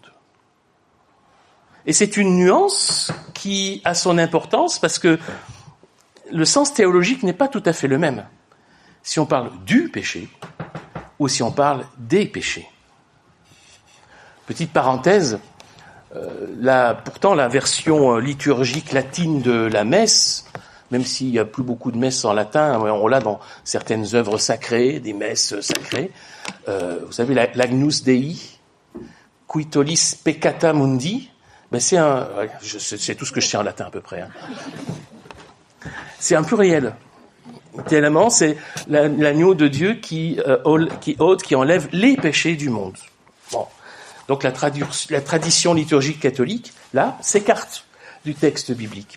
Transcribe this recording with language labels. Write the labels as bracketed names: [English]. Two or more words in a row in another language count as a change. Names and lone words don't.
[French] Et c'est une nuance qui a son importance parce que le sens théologique n'est pas tout à fait le même si on parle du péché ou si on parle des péchés. Petite parenthèse, pourtant la version liturgique latine de la messe, même s'il n'y a plus beaucoup de messes en latin, on l'a dans certaines œuvres sacrées, des messes sacrées. Vous savez, [Latin] l'Agnus Dei, qui tollis peccata mundi, [French] c'est tout ce que je sais en latin à peu près. C'est un pluriel. Littéralement, c'est l'agneau de Dieu qui ôte, qui enlève les péchés du monde. Bon. Donc la tradition liturgique catholique, là, s'écarte du texte biblique.